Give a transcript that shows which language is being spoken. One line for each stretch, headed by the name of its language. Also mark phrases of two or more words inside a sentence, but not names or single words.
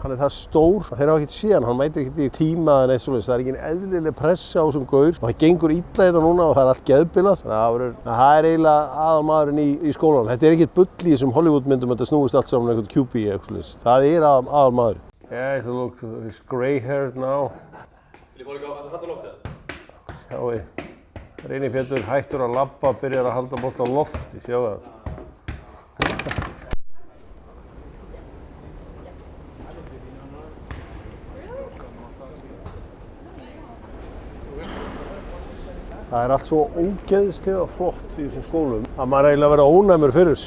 Icelandic: Hann er það stór að þeir hafa ekkert séð hann. Hann mætir ekkert í tíma en eitt svoleiðis. Það er ekki eðlileg pressa á þessum gaur og það gengur illa þetta núna og það er allt geðbilað. Það er eiginlega aðalmaðurinn í skólanum. Þetta er ekkert bull í þessum Hollywoodmyndum, þetta snúist allt saman einhvern QB eitthvað slíks. Það er aðalmaður.
English: Yeah, so look, he's grey haired now.
Icelandic: Vil ég fór ekki á að halda loftið? Sjáu, Reyni Pétur hættur að labba, byrjar að halda bolt á lofti, sjáu það. Það er allt svo ógeðslega flott í þessum skólum að maður eiginlega verið ónæmur fyrir þessu.